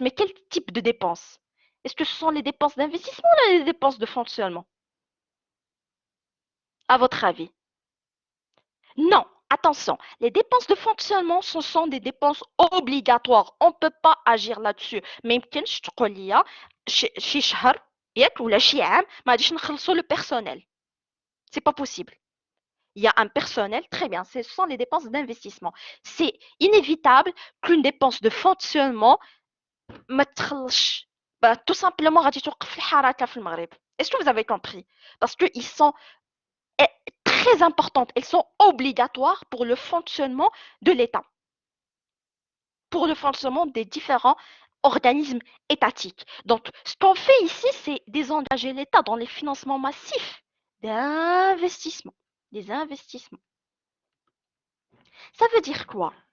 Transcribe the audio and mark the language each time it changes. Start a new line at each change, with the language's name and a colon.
French: Mais quel type de dépenses? Est-ce que ce sont les dépenses d'investissement ou les dépenses de fonctionnement? À votre avis? Non, attention, les dépenses de fonctionnement, ce sont des dépenses obligatoires. On ne peut pas agir là-dessus.
Arabic: ما يمكنش تقول لي شي شهر ياك ولا شي عام ما غاديش نخلصوا le personnel.
French: C'est pas possible. Il y a un personnel, très bien, ce sont les dépenses d'investissement. C'est inévitable qu'une dépense de fonctionnement
Arabic: ما تخلصش.
French: Bah, tout simplement
Arabic: غادي توقف الحركة في المغرب.
French: Est-ce que vous avez compris? Parce qu'ils sont très importantes, elles sont obligatoires pour le fonctionnement de l'État, pour le fonctionnement des différents organismes étatiques. Donc, ce qu'on fait ici, c'est désengager l'État dans les financements massifs d'investissement. Des investissements. Ça veut dire quoi?